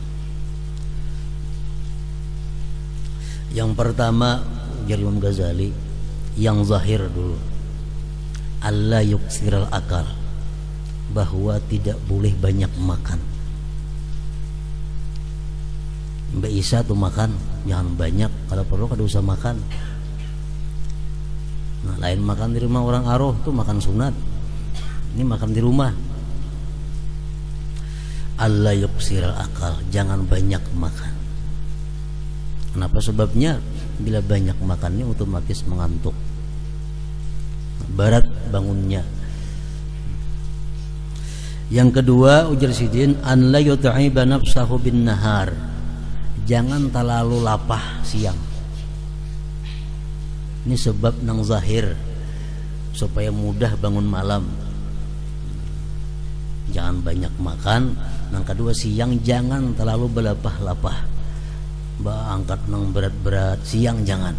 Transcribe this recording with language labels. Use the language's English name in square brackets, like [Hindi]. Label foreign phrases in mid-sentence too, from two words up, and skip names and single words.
[Indonesian] Yang pertama dari Imam Ghazali, yang zahir dulu, [Arabic] alla yuksiral akal, [Indonesian] bahwa tidak boleh banyak makan. [Banjar] Mbak Isa tuh makan jangan banyak, kalau perlu kada usah makan. Nah, lain makan di rumah orang aroh tuh makan sunat, ini makan di rumah. [Arabic] Allah yuksiral akal, [Indonesian] jangan banyak makan. Kenapa? Sebabnya bila banyak makannya otomatis mengantuk, berat bangunnya. [Banjar] Yang kedua, ujar Sidin, [Arabic] an la yut'iba nafsahu bin nahar, [Banjar] jangan terlalu lapah siang. Ini sebab nang zahir supaya mudah bangun malam. [Indonesian] Jangan banyak makan. [Banjar] Nang kedua, siang jangan terlalu berlapah-lapah, angkat nang berat-berat siang jangan.